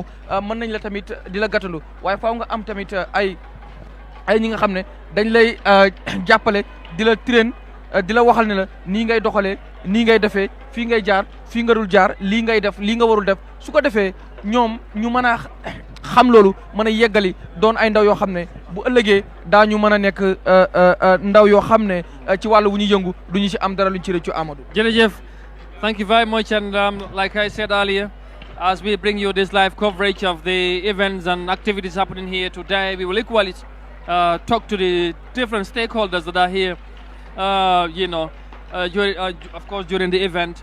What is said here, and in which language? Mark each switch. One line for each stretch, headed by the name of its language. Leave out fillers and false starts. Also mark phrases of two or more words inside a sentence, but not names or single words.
Wolof: mën nañ la tamit di la gàttandu waaye faaw nga am tamit ay ñi nga xam ne dañ lay jàppale di la train di la waxal ne la nii ngay doxalee nii ngay defee fii ngay jaar fii nga dul jaar lii ngay def lii nga warul def su ko defee ñoom ñu mën a xam loolu mën a yeggali doon ay ndaw yoo xam ne bu ëllëgee daañu mën a nekk ndaw yoo xam ne ci wàllu wu ñu yëngu du ñu ci am dara luñ ci rëccu Amadou. Jërëjëf.
English: Thank you very much, and like I said earlier, as we bring you this live coverage of the events and activities happening here today, we will equally talk to the different stakeholders that are here, of course, during the event.